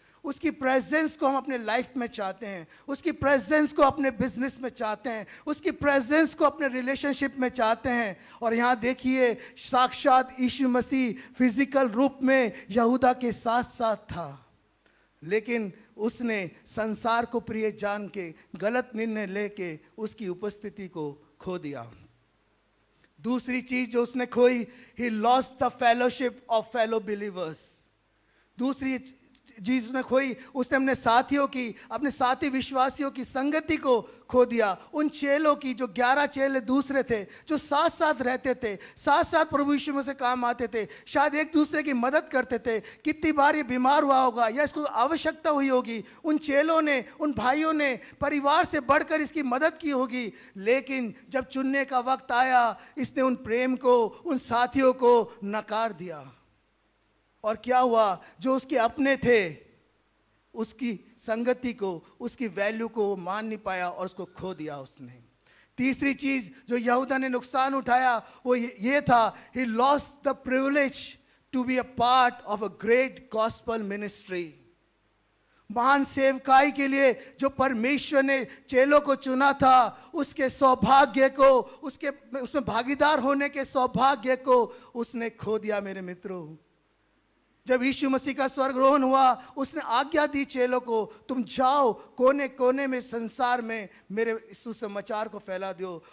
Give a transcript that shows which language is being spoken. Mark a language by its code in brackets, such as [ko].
[hi] उसकी प्रेजेंस को हम अपने लाइफ में चाहते हैं, उसकी प्रेजेंस को अपने बिजनेस में चाहते हैं, उसकी प्रेजेंस को अपने रिलेशनशिप में चाहते हैं। और यहाँ देखिए, साक्षात यीशु मसीह फिजिकल रूप में यहूदा के साथ साथ था, लेकिन उसने संसार को प्रिय जान के गलत निर्णय लेके उसकी उपस्थिति को खो दिया। दूसरी चीज जो उसने खोई, [en] he lost the fellowship of fellow believers। [hi] दूसरी चीज उसने खोई, उसने अपने साथियों की, अपने साथी विश्वासियों की संगति को खो दिया। उन चेलों की, जो 11 चेले दूसरे थे, जो साथ साथ रहते थे, साथ साथ प्रभु यीशु में से काम आते थे, शायद एक दूसरे की मदद करते थे। कितनी बार ये बीमार हुआ होगा या इसको आवश्यकता हुई होगी, उन चेलों ने, उन भाइयों ने परिवार से बढ़कर इसकी मदद की होगी। लेकिन जब चुनने का वक्त आया, इसने उन प्रेम को, उन साथियों को नकार दिया। और क्या हुआ, जो उसके अपने थे, उसकी संगति को, उसकी वैल्यू को वो मान नहीं पाया और उसको खो दिया उसने। तीसरी चीज जो यहूदा ने नुकसान उठाया, वो ये था, [en] he lost the privilege to be a part of a great gospel ministry। [hi] महान सेवकाई के लिए जो परमेश्वर ने चेलों को चुना था, उसके सौभाग्य को, उसमें भागीदार होने के सौभाग्य को उसने खो दिया। मेरे मित्रों, जब यीशु मसीह का स्वर्गरोहण हुआ, उसने आज्ञा दी चेलों को, तुम जाओ कोने कोने में संसार में मेरे सुसमाचार को फैला दो।